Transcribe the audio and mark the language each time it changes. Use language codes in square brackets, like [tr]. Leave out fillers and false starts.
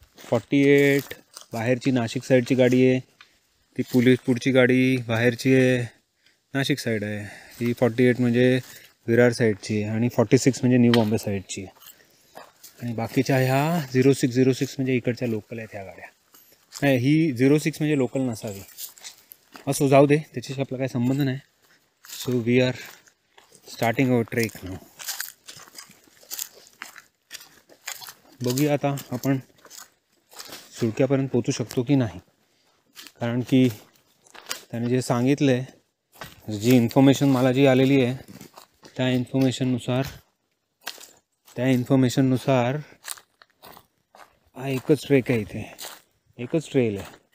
[mr] 48 बाहेरची नाशिक साईडची गाडी आहे, ती पोलीस पुढची गाडी बाहेरची आहे, नाशिक साईड आहे. ही 48 म्हणजे विरार साईडची आहे आणि 46 म्हणजे न्यू बॉम्बे साईडची आहे. आणि बाकीच्या ह्या 0606 म्हणजे इकडच्या लोकल आहेत ह्या गाड्या. नाही, ही 06 म्हणजे लोकल नसावी. असो, जाऊ दे, त्याच्याशी आपला काही संबंध नाही. [en] So we are starting our trek now. [mr] बघूया आता आपण सुळक्यापर्यंत पोचू शकतो की नाही. कारण की त्याने जे सांगितलं आहे, जी इन्फॉर्मेशन मला जी आलेली आहे त्या इन्फॉर्मेशननुसार हा एकच ट्रेक आहे, इथे एकच ट्रेल आहे.